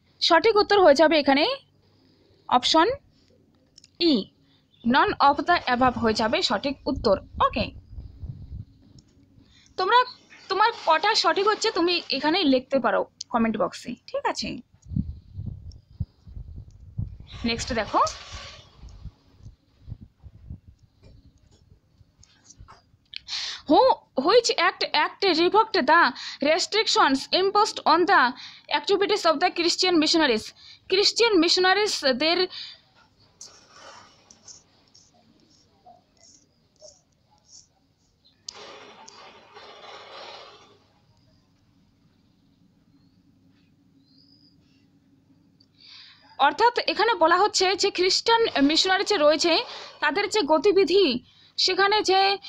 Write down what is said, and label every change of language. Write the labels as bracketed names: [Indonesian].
[Bangla] সঠিক উত্তর হয়ে যাবে এখানে option E, [English] none of the above [Bangla] হয়ে যাবে সঠিক উত্তর। ওকে, তোমার কটা সঠিক হচ্ছে তুমি এখানে লিখতে পারো কমেন্ট বক্সে, ঠিক আছে। নেক্সট দেখো, [English] which act revoked the restrictions imposed on the activities of the Christian missionaries? [Bangla] Christian missionaries দের অর্থাৎ এখানে বলা হচ্ছে যে খ্রিস্টান মিশনারি যে রয়েছে তাদের যে গতিবিধি, সেখানে যে